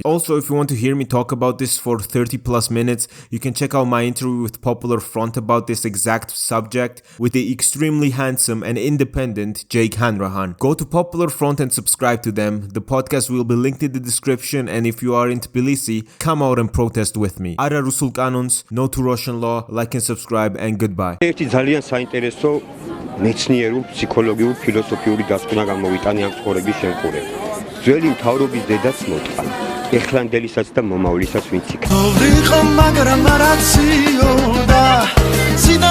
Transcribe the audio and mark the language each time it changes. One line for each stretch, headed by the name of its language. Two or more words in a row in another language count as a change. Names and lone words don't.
English: Also, if you want to hear me talk about this for 30 plus minutes, you can check out my interview with Popular Front about this exact subject with the extremely handsome and independent Jake Hanrahan. Go to Popular Front and subscribe to them. The podcast will be linked in the description, and if you are in Tbilisi, come out and protest with me.
Georgian: არა რუსულ კანონს,
English: no to Russian law, like and subscribe, and goodbye.
Georgian: ერთი ძალიან საინტერესო მეცნიერულ, ფსიქოლოგიურ, ფილოსოფიური დასკვნა გამოვიტანე ამ ცხოვრების შემყურებ. ძველი მთავრობის დედაც მოტყა. ეხლანდელისაც და მომავლისას ვინც იქნება.